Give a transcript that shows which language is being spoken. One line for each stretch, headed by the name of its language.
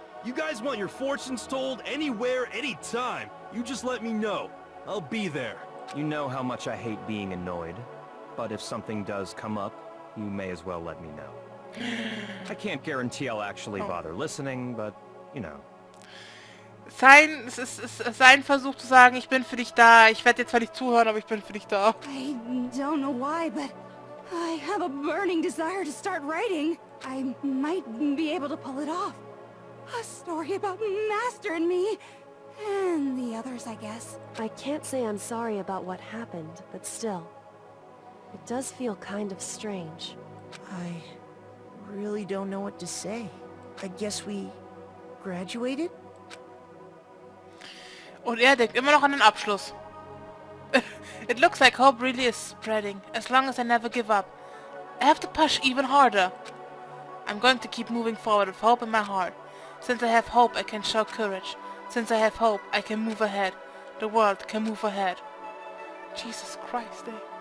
English: You guys want your fortunes told anywhere, anytime. You just let me know. I'll be there. You know how much I hate being annoyed, but if something does come up, you may as well let me know. I can't guarantee I'll actually bother listening, but, you know.
German: Es ist sein Versuch zu sagen, ich bin für dich da. Ich werde jetzt zwar nicht zuhören, aber ich bin für dich da.
English: I don't know why, but I have a burning desire to start writing. I might be able to pull it off. A story about Master and me. And the others, I guess. I can't say I'm sorry about what happened, but still. It does feel kind of strange. I really don't know what to say. I guess we graduated?
German: Und er denkt immer noch an den Abschluss.
English: It looks like hope really is spreading, as long as I never give up. I have to push even harder. I'm going to keep moving forward with hope in my heart. Since I have hope, I can show courage. Since I have hope, I can move ahead. The world can move ahead. Jesus Christ, eh?